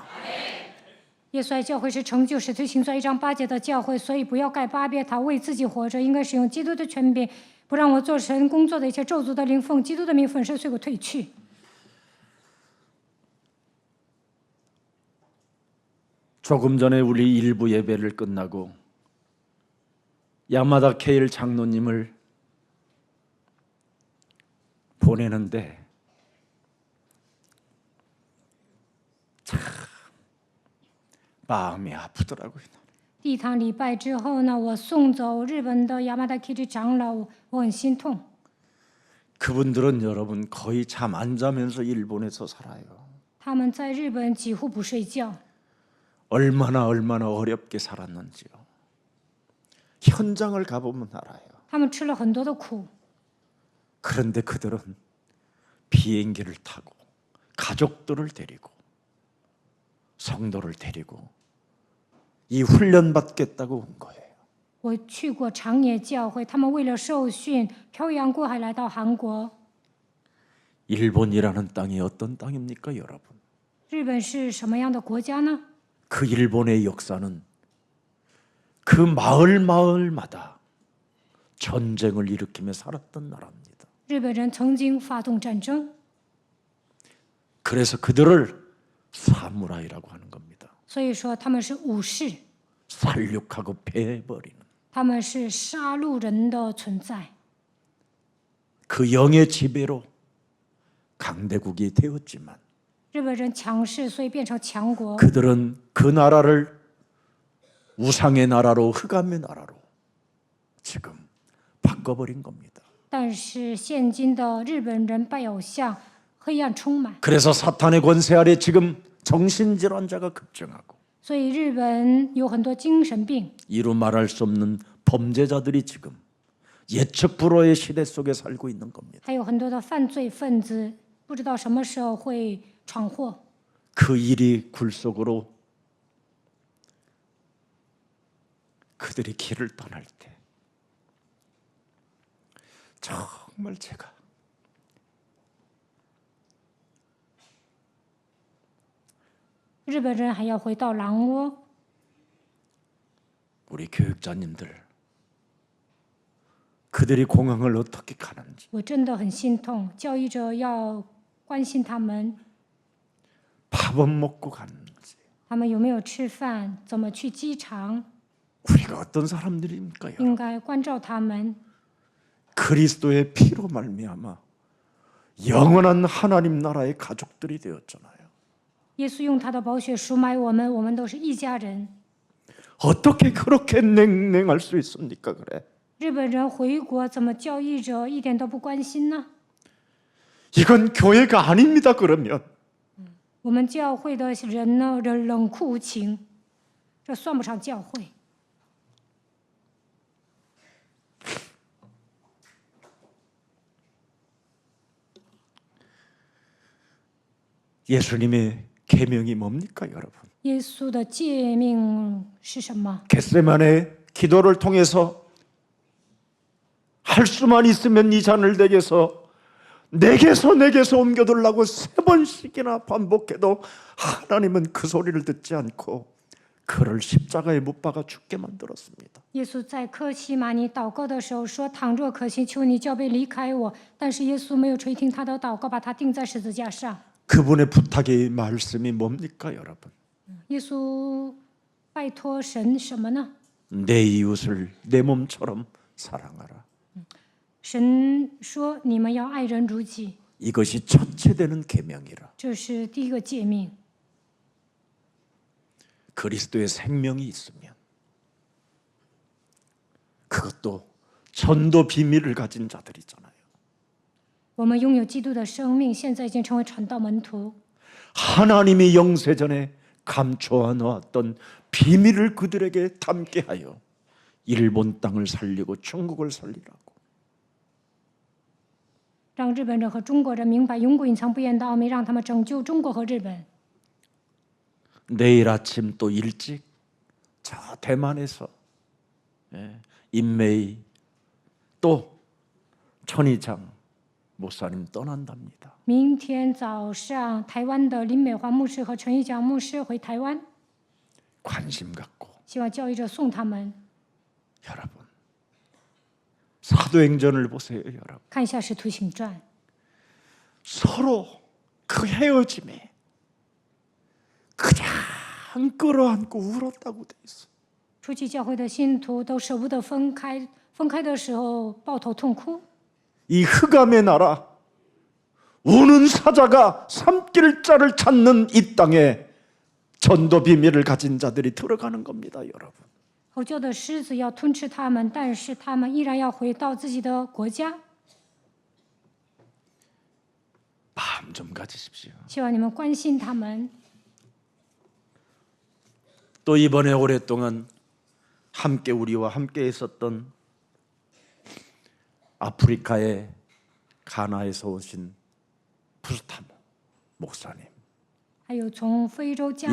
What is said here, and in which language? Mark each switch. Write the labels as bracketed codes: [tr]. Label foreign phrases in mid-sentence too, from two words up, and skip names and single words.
[zh] 耶稣爱教会是成就使徒行传1章8节的教会，所以不要盖巴别塔为自己活着，应该使用基督的权柄，不让我做神工作的一切咒诅的灵奉基督的名粉身碎骨退去。 [ko] 조금 전에 우리 일부 예배를 끝나고 야마다 케일 장로님을 보내는데 참 마음이 아프더라고요. [zh] 第一堂礼拜之后呢，我送走日本的亚麻达 K 长老，我很心痛。 [ko] 그분들은 여러분 거의 잠 안 자면서 일본에서 살아요. [zh] 他们在日本几乎不睡觉， [ko] 얼마나 어렵게 살았는지요. 현장을 가보면 알아요. [zh] 他们吃了很多的苦， [ko] 그런데 그들은 비행기를 타고 가족들을 데리고 성도를 데리고 이 훈련 받겠다고 온 거예요. [zh] 我去过长野教会，他们为了受训，漂洋过海来到韩国。 [ko] 일본이라는 땅이 어떤 땅입니까, 여러분? [zh] 日本是什么样的国家呢？ [ko] 그 일본의 역사는 그 마을마다 전쟁을 일으키며 살았던 나라입니다. [zh] 日本人曾经发动战争， [ko] 그래서 그들을 사무라이라고 하는 겁니다. [zh] 所以说他们是武士， [ko] 살육하고 패해버리는 [zh] 他们是杀戮人的存在。 [ko] 그 영의 지배로 강대국이 되었지만 [zh] 日本人强势，所以变成强国。 [ko] 그들은 그 나라를 우상의 나라로 흑암의 나라로 지금 꺼버린 겁니다. [zh] 但是现今的日本人拜偶像，黑暗充满， [ko] 그래서 사탄의 권세 아래 지금 정신질환자가 급증하고 [zh] 所以日本有很多精神病， [ko] 이루 말할 수 없는 범죄자들이 지금 예측 불허의 시대 속에 살고 있는 겁니다. [zh] 还有很多的犯罪分子，不知道什么时候会闯祸。 [ko] 그 일이 굴속으로 그들이 길을 떠날 때 정말 제가 [zh] 日本人还要回到狼窝， [ko] 우리 교육자님들 그들이 공항을 어떻게 가는지 [zh] 我真的很心痛。教育者要关心他们， [ko] 밥은 먹고 갔는지 [zh] 他们有没有吃饭，怎么去机场， [ko] 우리가 어떤 사람들입니까? [zh] 应该关照他们。 [ko] 그리스도의 피로 말미암아 영원한 하나님 나라의 가족들이 되었잖아요. [zh] 耶稣用他的宝血赎买我们，我们都是一家人。 [ko] 어떻게 그렇게 냉랭할 수 있습니까? 그래. [zh] 日本人回国，怎么教育者一点都不关心呢？ [ko] 이건 교회가 아닙니다. 그러면 [zh] 我们教会的人呢，冷酷无情，这算不上教会。 [ko] 예수님의 계명이 뭡니까, 여러분? [zh] 耶稣的诫命是什么？ [ko] 겟세마네 기도를 통해서 할 수만 있으면 이 잔을 내게서 옮겨두려고 3번씩이나 반복해도 하나님은 그 소리를 듣지 않고 그를 십자가에 못 박아 죽게 만들었습니다. [zh] 耶稣在客西马尼祷告的时候说：“倘若可行，求你叫杯离开我。” 但是耶稣没有垂听他的祷告，把他钉在十字架上。 [ko] 그분의 부탁의 말씀이 뭡니까, 여러분? [zh] 耶稣拜托神什么呢？ [ko] 내 이웃을 내 몸처럼 사랑하라. [zh] 神说：“你们要爱人如己。 [ko] 이것이 첫째 되는 계명이라. ” [zh] 这是第一个诫命。 [ko] 그리스도의 생명이 있으면 그것도 전도 비밀을 가진 자들이잖아요. [zh] 我们拥有基督的生命，现在已经成为传道門徒。 [ko] 하나님이 영세전에 감춰 놓았던 비밀을 그들에게 담게 하여 일본 땅을 살리고 중국을 살리라고. [zh] 让日本人和中国人明白永古隐藏不言的奥秘，让他们拯救中国和日本。 [ko] 내일 아침 또 일찍 저 대만에서 인메이 또 천희장 목사님 떠난답니다. [zh] 明天早上，台湾的林美华牧师和陈玉江牧师回台湾， [ko] 관심 갖고 [zh] 希望教育者送他们。 [ko] 여러분 사도행전을 보세요. 여러분 [zh] 看一下《使徒行传》， [ko] 서로 그 헤어짐에 그냥 끌어안고 울었다고 돼 있어. [zh] 初期教会的信徒都舍不得分开，分开的时候抱头痛哭。 [ko] 이 흑암의 나라 우는 사자가 삼킬 자를 찾는 이 땅에 전도 비밀을 가진 자들이 들어가는 겁니다, 여러분. [zh] 吼叫的狮子要吞吃他们，但是他们依然要回到自己的国家。 [ko] 마음 좀 가지십시오. [zh] 希望你们关心他们。 [ko] 또 이번에 오랫동안 우리와 함께 있었던 아프리카의 가나에서 오신 부스타모 목사님 [zh] 还有从非洲加拿